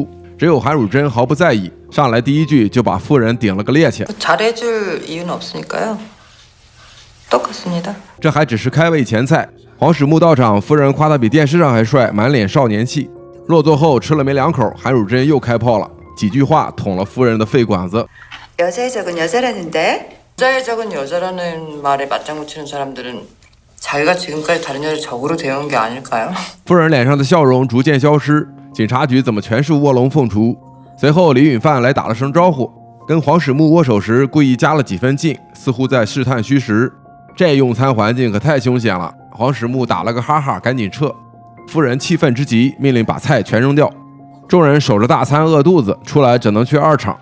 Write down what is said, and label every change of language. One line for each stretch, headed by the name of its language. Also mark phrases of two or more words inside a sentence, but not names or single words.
Chinese: 只有韩汝珍毫不在意，上来第一句就把夫人顶了个趔趄。这还只是开胃前菜。黄始木到场，夫人夸他比电视上还帅，满脸少年气。落座后吃了没两口，韩汝珍又开炮了，几句话捅了夫人的肺管子。
Korean: 여자의 적은 여자라는데? 여자의 적은 여자라는 말에 맞장구 치는 사람들은 자기가 지금까지 다른 여자 적으로 대한 게 아닐까요?
Chinese: 夫人脸上的笑容逐渐消失，警察局怎么全是卧龙凤雏？随后李允范来打了声招呼，跟黄始木握手时故意加了几分劲，似乎在试探虚实。这用餐环境可太凶险了，黄始木打了个哈哈，赶紧撤。夫人气愤之极，命令把菜全扔掉。众人守着大餐饿肚子，出来只能去二厂。